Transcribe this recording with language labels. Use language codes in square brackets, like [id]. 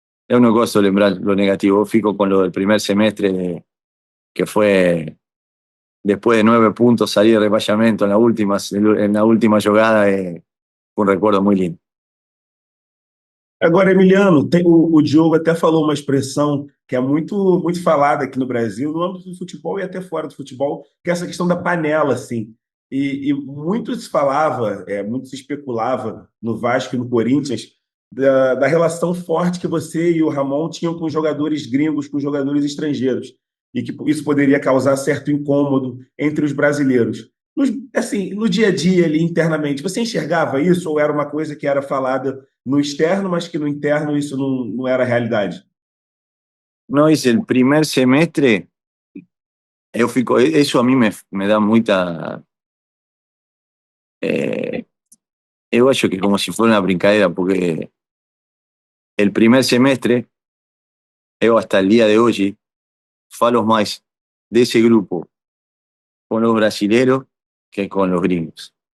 [es] Eu no [pt] gosto de lembrar [es] lo negativo, fico con lo del primer semestre, que fue después de 9 puntos salir de repasamiento en la última jugada, fue un recuerdo muy lindo. [pt] Agora, Emiliano, o Diogo até falou uma expressão que é muito falada aqui no Brasil, no âmbito do futebol e até fora do futebol, que é essa questão da panela, assim. E muito se falava, muito se especulava no Vasco e no Corinthians da relação forte que você e o Ramon tinham com os jogadores gringos, com os jogadores estrangeiros, e que isso poderia causar certo incômodo entre os brasileiros. Assim, no dia a dia ali internamente, você enxergava isso ou era uma coisa que era falada no externo, mas que no interno isso não era realidade? [es] No hice el primer semestre, eso a mí me da mucha, [pt] eu acho que [es] como si fuera una brincadera, porque el primer semestre, yo hasta el día de hoy, falo más de ese grupo con los brasileros que con los gringos.